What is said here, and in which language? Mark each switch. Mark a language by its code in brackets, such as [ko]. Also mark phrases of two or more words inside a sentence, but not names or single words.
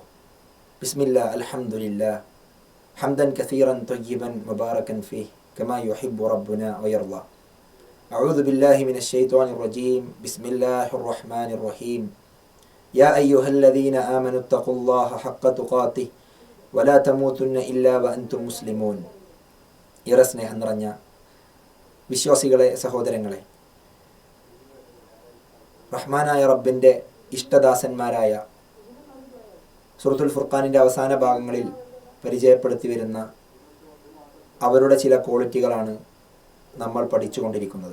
[ar] بسم الله الحمد لله حمدا كثيرا طيبا مباركا فيه كما يحب ربنا ويرضى. أعوذ بالله من الشيطان الرجيم. بسم الله الرحمن الرحيم. يا أيها الذين آمنوا اتقوا الله حق تقاته ولا تموتن إلا وأنتم مسلمون. [ml] ഏറെ സ്നേഹം നിറഞ്ഞ വിശ്വാസികളെ, സഹോദരങ്ങളെ, റഹ്മാനായ റബ്ബിൻ്റെ ഇഷ്ടദാസന്മാരായ സൂറത്തുൽ ഫുർഖാനിൻ്റെ അവസാന ഭാഗങ്ങളിൽ പരിചയപ്പെടുത്തി വരുന്ന അവരുടെ ചില ക്വാളിറ്റികളാണ് നമ്മൾ പഠിച്ചുകൊണ്ടിരിക്കുന്നത്.